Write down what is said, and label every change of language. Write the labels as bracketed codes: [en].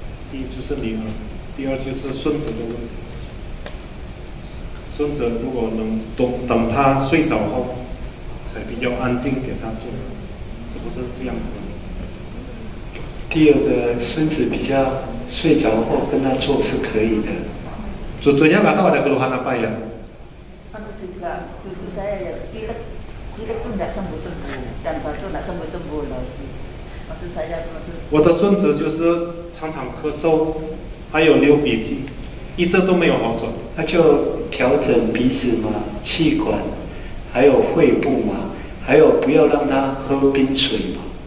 [zh] 第一就是女儿，第二就是孙子的问题。孙子如果能等他睡着后。 才比较安静，给他做，是不是这样的？第二个孙子比较睡着后跟他做是可以的。 [id] Cucunya nggak tahu ada keluhan apa ya? Juga cucu saya ya pilek itu nggak sembuh-sembuh dan batuk nggak sembuh-sembuh loh sih. Maksud saya [zh] 我的孙子就是常常咳嗽，还有流鼻涕，一直都没有好转。那就调整鼻子嘛、气管，还有肺部嘛，还有不要让他喝冰水嘛。